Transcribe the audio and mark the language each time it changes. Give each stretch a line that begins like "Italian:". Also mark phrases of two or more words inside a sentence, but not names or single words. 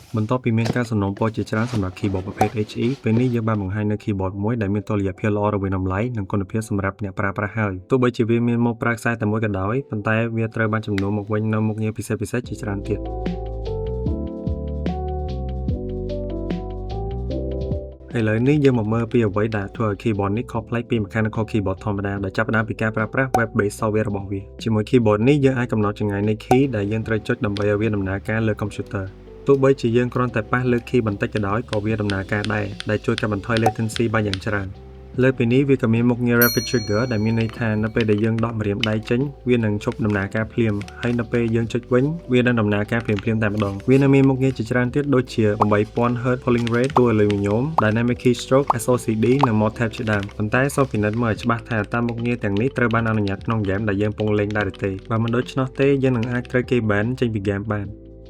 Khmer: បន្ទាប់ពីមានការសំណូមពរជាច្រើនសម្រាប់ keyboard ប្រភេទ HE ពេលនេះយើងបានបង្ហាញនូវ keyboard មួយដែលមានតុល្យភាពល្អរវាងតម្លៃនិងគុណភាពសម្រាប់អ្នកប្រើប្រាស់ហើយទោះបីជាវាមានម៉ូដប្រើខ្សែតែមួយក៏ដោយប៉ុន្តែវាត្រូវបានជំនួសមកវិញនូវមុខងារពិសេសៗជាច្រើនទៀត ឥឡូវនេះយើងមកមើលពីអ្វីដែលធ្វើឲ្យ keyboard នេះខុសប្លែកពី
English: mechanical keyboard
Khmer: ធម្មតាដែលចាប់ផ្ដើមពីការប្រើប្រាស់
English: web based software
Khmer: របស់វាជាមួយ keyboard នេះយើងអាចកំណត់ចម្ងាយនៃ key ដែលយើងត្រូវចុចដើម្បីឲ្យវាដំណើរការលើ computer ទោះបីជាយើងគ្រាន់តែប៉ះលើ key បន្តិចក៏ដោយក៏វាដំណើរការដែរ ដែលជួយកាត់បន្ថយ latency បានយ៉ាងច្រើនលើពីនេះវាក៏មានមុខងារ
English: rapid trigger
Khmer: ដែលមានន័យថានៅពេលដែលយើងដកម្រាមដៃចេញវានឹងឈប់ដំណើរការភ្លាមហើយនៅពេលយើងចុចវិញវានឹងដំណើរការភ្លាមៗតែម្ដងវានៅមានមុខងារជាច្រើនទៀតដូចជា
English: 8000 Hz polling rate
Khmer: តួ
English: aluminum dynamic keystroke SOCD
Khmer: និង
English: mod tab
Khmer: ជាដើមប៉ុន្តែសូមពិនិត្យមើលឲ្យច្បាស់ថាតើមុខងារទាំងនេះត្រូវបានអនុញ្ញាតក្នុងហ្គេមដែលយើងកំពុងលេងដែរឬទេបើមិនដូច្នោះទេយើងនឹងអាចត្រូវគេ ban ចេញពីហ្គេមបាន